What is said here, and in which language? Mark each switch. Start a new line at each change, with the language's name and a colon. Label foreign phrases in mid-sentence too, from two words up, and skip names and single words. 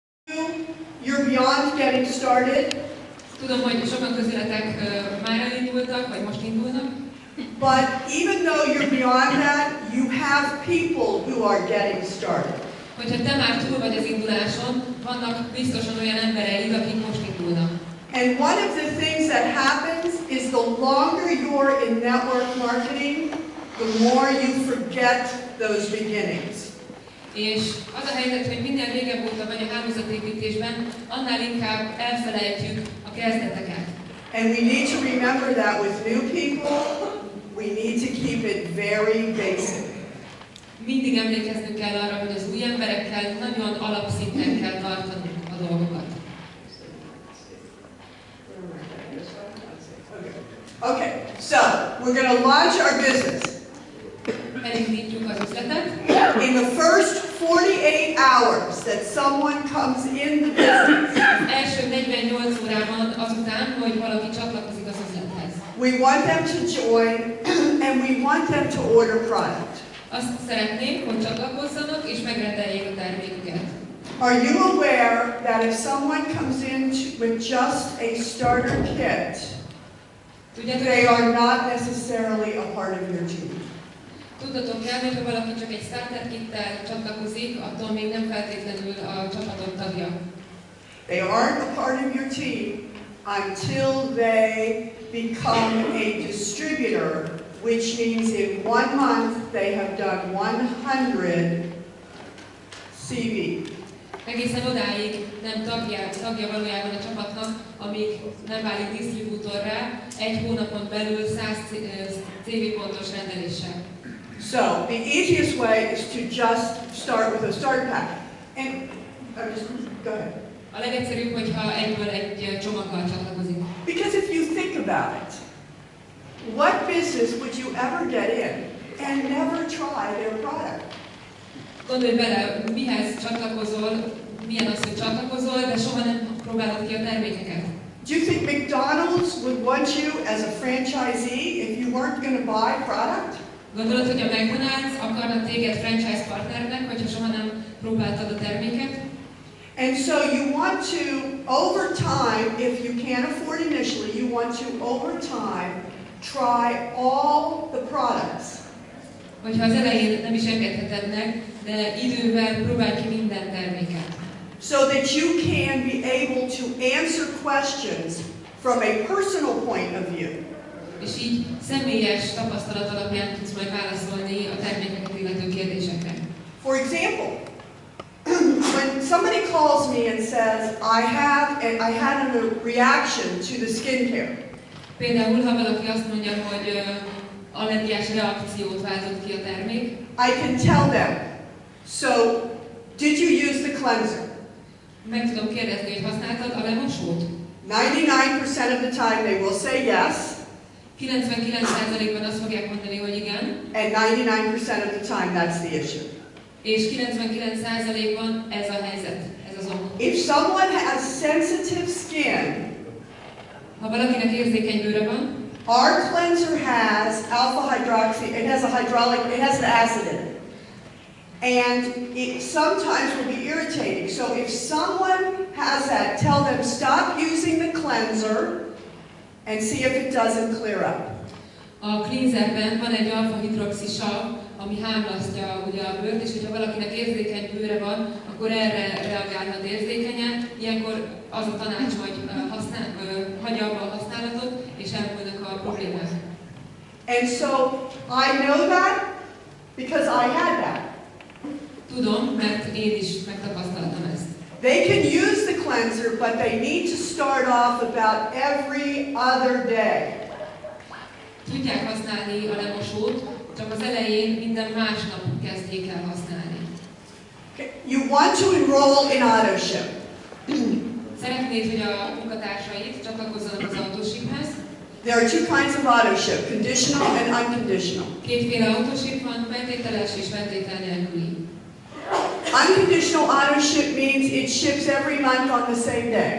English: You're beyond getting started.
Hungarian: Tudom, hogy sokan közületek már elindultak, vagy most indulnak.
English: But even though you're beyond that, you have people who are getting started.
Hungarian: Hogyha te már túl vagy az induláson, vannak biztosan olyan embereid, akik most indulnak.
English: And one of the things that happens is the longer you're in network marketing, the more you forget those beginnings.
Hungarian: És az a helyzet, hogy minél régebb óta vagy a hálózatépítésben, annál inkább elfelejtjük a kezdeteket.
English: And we need to remember that with new people, we need to keep it very basic.
Hungarian: Mindig emlékeznünk kell arra, hogy az új emberekkel nagyon alapszinten kell tartanunk a dolgokat.
English: Okay, so we're going to launch our business.
Hungarian: Elindítjuk az üzletet.
English: In the first 48 hours that someone comes in the business,
Hungarian: Az első 48 órában azután, hogy valaki csatlakozik az üzlethez.
English: we want them to join and we want them to order product.
Hungarian: Azt szeretnénk, hogy csatlakozzanak és megrendeljék a terméküket.
English: Are you aware that if someone comes in with just a starter kit,
Hungarian: Tudjátok,
English: they are not necessarily a part of your team?
Hungarian: Tudnotok kell, hogy ha valaki csak egy
English: starter kittel
Hungarian: csatlakozik, attól még nem feltétlenül a csapatok tagja.
English: They aren't a part of your team until they become a distributor, which means in 1 month they have done 100 CV.
Hungarian: Egészen odáig nem tagja valójában a csapatnak, amíg nem válik disztribútorrá, egy hónapon belül 100 CV pontos rendeléssel.
English: So the easiest way is to just start with a starter pack. And go ahead.
Hungarian: A legegyszerűbb, hogyha egyből egy csomaggal csatlakozik.
English: Because if you think about it, what business would you ever get in and never try their product?
Hungarian: Gondolj bele, mihez csatlakozol, milyen az, hogy csatlakozol, de soha nem próbálod ki a termékeket.
English: Do you think McDonald's would want you as a franchisee if you weren't going to buy product?
Hungarian: Gondolod, hogy a McDonald's akarna téged franchise partnernek, hogyha soha nem próbáltad a terméket?
English: And so you want to, over time, if you can't afford initially, you want to, over time, try all the products.
Hungarian: Hogyha az elején nem is engedheted meg, de idővel próbálj ki minden terméket.
English: So that you can be able to answer questions from a personal point of view.
Hungarian: És így személyes tapasztalat alapján tudsz majd válaszolni a termékeket illető kérdésekre.
English: For example, when somebody calls me and says, I had a reaction to the skincare.
Hungarian: Például, ha valaki azt mondja, hogy allergiás reakciót váltott ki a termék,
English: I can tell them, so did you use the cleanser?
Hungarian: meg tudom kérdezni, hogy használtad a lemosót?
English: 99% of the time they will say yes.
Hungarian: 99%-ban azt fogják mondani, hogy igen.
English: And 99% of the time that's the issue.
Hungarian: És 99%-ban ez a helyzet, ez az ok.
English: If someone has sensitive skin,
Hungarian: ha valakinek érzékeny bőre van,
English: our cleanser has alpha hydroxy, it has an acid in it. And it sometimes will be irritating. So if someone has that, tell them stop using the cleanser and see if it doesn't clear up.
Hungarian: A cleanserben van egy alfa-hidroxi sav, ami hámlasztja ugye a bőrt, és hogyha valakinek érzékeny bőre van, akkor erre reagálhat érzékenyen. Ilyenkor az a tanács, hogy hagyja abba a használatot, és elmúlnak a problémák.
English: And so I know that because I had that.
Hungarian: Tudom, mert én is megtapasztaltam ezt.
English: They can use the cleanser, but they need to start off about every other day.
Hungarian: Tudják használni a lemosót, csak az elején minden másnap kezdjék el használni.
English: Okay. You want to enroll in AutoShip.
Hungarian: Szeretnéd, hogy a munkatársaid csatlakozzanak az autóshiphez?
English: There are two kinds of AutoShip, conditional and unconditional.
Hungarian: Kétféle autóship van, feltételes és feltétel nélküli.
English: Unconditional AutoShip means it ships every month on the same day.